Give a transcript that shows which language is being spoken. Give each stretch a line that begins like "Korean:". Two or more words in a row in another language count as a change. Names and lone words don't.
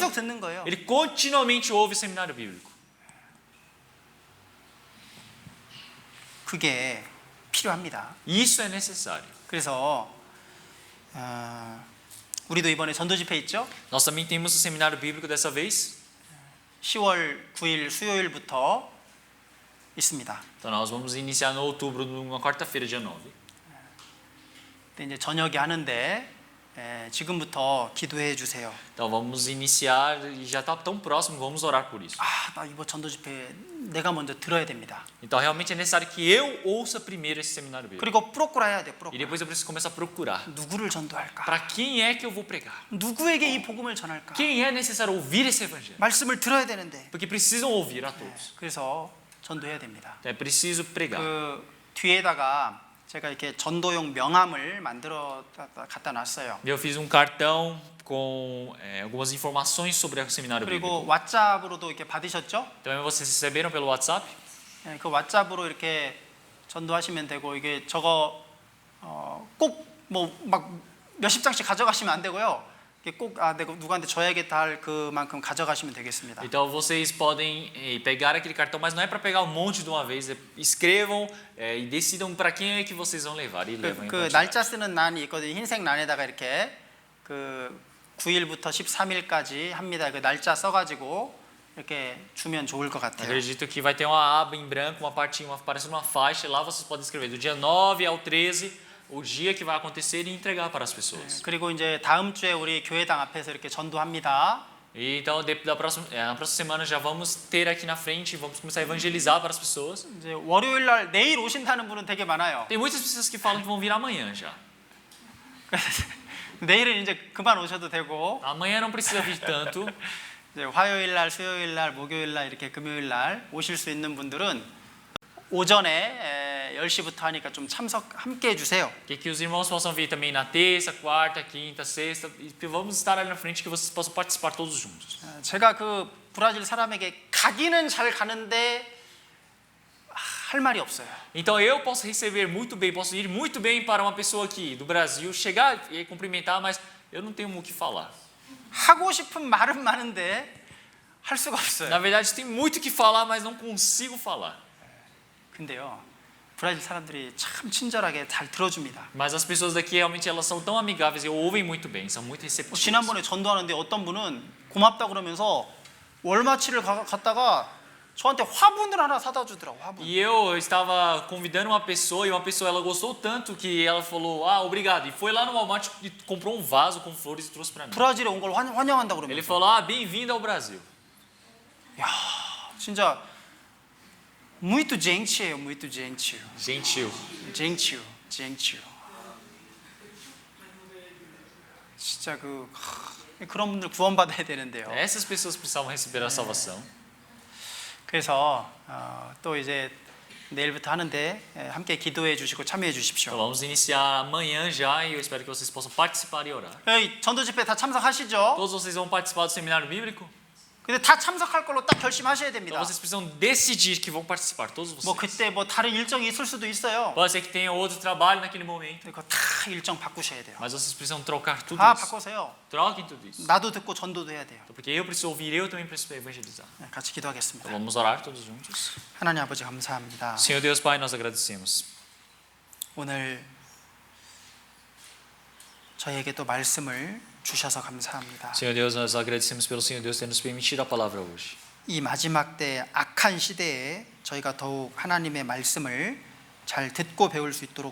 Korean: 계속 듣는 거예요.
Portuguese: Ele continuamente ouve o seminário bíblico.
Korean: 그게 필요합니다.
Portuguese: Isso é necessário.
Korean: 그래서 우리도 이번에 전도 집회 있죠?
Portuguese: Nós também temos o seminário bíblico dessa vez.
Korean: 10월 9일 수요일부터 있습니다.
Portuguese: Então nós vamos iniciar no outubro, numa quarta-feira, dia 9.
Korean: 근데 이제 저녁에 하는데 지금부터 기도해 주세요.
Portuguese: Então vamos iniciar e já está tão próximo, vamos orar por isso.
Korean: 나 이번 전도 집회 내가 먼저 들어야 됩니다.
Portuguese: Então realmente é necessário que eu ouça primeiro esse seminário bíblico.
Korean: 그리고 프로꾸라 해야 돼.
Portuguese: E
Korean: 프로꾸라.
Portuguese: depois eu preciso começar a procurar.
Korean: 누구를 전도할까?
Portuguese: Para quem é que eu vou pregar?
Korean: 누구에게 이 복음을 전할까?
Portuguese: Quem é necessário ouvir esse evangelho?
Korean: 말씀을 들어야 되는데.
Portuguese: Porque precisam ouvir a todos.
Korean: 그래서 전도해야 됩니다.
Portuguese: Então é preciso pregar.
Korean: 그 뒤에다가 제가 이렇게 전도용 명함을 만들어 갖다 놨어요.
Portuguese: Eu fiz cartão com algumas informações sobre o seminário
Korean: 그리고
Portuguese: bíblico.
Korean: 왓츠업으로도 이렇게 받으셨죠?
Portuguese: Também vocês receberam pelo WhatsApp?
Korean: 그 왓츠업으로 이렇게 전도하시면 되고 이게 저거 꼭 뭐 막 몇십 장씩 가져가시면 안 되고요. 이게 꼭 내가 누구한테 줘야겠다 할 그만큼 가져가시면 되겠습니다.
Portuguese: Então vocês podem pegar aquele cartão, mas não é para pegar um monte de uma vez. Escrevam e decidam para quem é que vocês vão levar e levam em
Korean: 그
Portuguese: quantidade.
Korean: 날짜 쓰는 란이 있거든요. 흰색 란에다가 이렇게 그 9일부터 13일까지 합니다. 그 날짜 써가지고 이렇게 주면 좋을 것 같아요.
Portuguese: Acredito que vai ter uma aba em branco, uma partinha, parecendo uma faixa. Lá vocês podem escrever do dia 9 ao 13. O dia que vai acontecer e entregar para as pessoas.
Korean: 그리고 이제 다음 주에 우리 교회당 앞에서 이렇게 전도합니다.
Portuguese: E então na próxima semana já vamos ter aqui na frente, vamos começar a evangelizar para as pessoas.
Korean: 이제 월요일 날 내일 오신다는 분은 되게 많아요.
Portuguese: Tem muitas pessoas que falam que vão vir amanhã já.
Korean: 내일은 이제 그만 오셔도 되고
Portuguese: Amanhã não precisa vir tanto.
Korean: 이제 화요일 날, 수요일 날, 목요일 날 이렇게 금요일 날 오실 수 있는 분들은 오전에 10시부터 하니까 좀 참석 함께 해주세요.
Portuguese: Que os irmãos possam vir também na terça, quarta, quinta, sexta. E vamos estar ali na frente que vocês possam participar todos juntos.
Korean: 제가 그 브라질 사람에게 가기는 잘 가는데 할 말이 없어요.
Portuguese: Então eu posso receber muito bem, posso ir muito bem para uma pessoa aqui do Brasil, chegar e cumprimentar, mas eu não tenho o que falar.
Korean: 하고 싶은 말은 많은데 할 수가 없어요.
Portuguese: Na verdade, tem muito o que falar, mas não consigo falar.
Korean: 근데요, 브라질 사람들이 참 친절하게 잘 들어줍니다.
Portuguese: Mas as pessoas daqui realmente elas são tão amigáveis e ouvem muito bem, são muito receptivas.
Korean: 지난번에 전도하는데 어떤 분은 고맙다 그러면서 월마치를 갔다가 저한테 화분을 하나 사다 주더라고. 화분.
Portuguese: E eu estava convidando uma pessoa e uma pessoa ela gostou tanto que ela falou: "Ah, obrigado". E foi lá no Walmart e comprou um vaso com flores e trouxe para mim.
Korean: 브라질에 온 걸 환영한다
Portuguese: Ele
Korean: 그러면서.
Portuguese: falou: "Ah, bem-vindo ao Brasil". 진짜 muito gentil해요, muito gentil. Gentil. gentil, gentil.
Korean: 진짜 그런 분들 구원받아야 되는데요.
Portuguese: Essas pessoas precisavam receber a salvação.
Korean: 그래서 또 이제 내일부터 하는데 함께 기도해 주시고 참여해
Portuguese: Então
Korean: 주십시오.
Portuguese: vamos iniciar amanhã já e eu espero que vocês possam participar e orar.
Korean: 전도 집회 다 참석하시죠?
Portuguese: Todos vocês vão participar do seminário bíblico?
Korean: 근데 다 참석할 걸로 딱 결심하셔야
Portuguese: Então
Korean: 됩니다.
Portuguese: vocês precisam decidir que vão participar, todos
Korean: 뭐
Portuguese: vocês.
Korean: 그때 뭐 다른 일정이 있을 수도 있어요.
Portuguese: Pode ser que tenha outro trabalho naquele momento,
Korean: 그거 다 일정 바꾸셔야 돼요.
Portuguese: mas vocês precisam trocar tudo
Korean: 다
Portuguese: isso.
Korean: 바꾸세요.
Portuguese: Troquem tudo isso.
Korean: 나도 듣고 전도도 해야 돼요.
Portuguese: Porque eu preciso ouvir, eu também preciso evangelizar.
Korean: 같이 기도하겠습니다.
Portuguese: Então vamos orar todos juntos.
Korean: 하나님 아버지 감사합니다.
Portuguese: Senhor Deus Pai, nós agradecemos.
Korean: 오늘 저희에게 또 말씀을 주셔서 감사합니다.
Portuguese: Senhor Deus, nós agradecemos pelo Senhor Deus ter nos permitido a palavra hoje.
Korean: 이 마지막 때 악한 시대에 저희가 더욱 하나님의 말씀을 잘 듣고 배울 수 있도록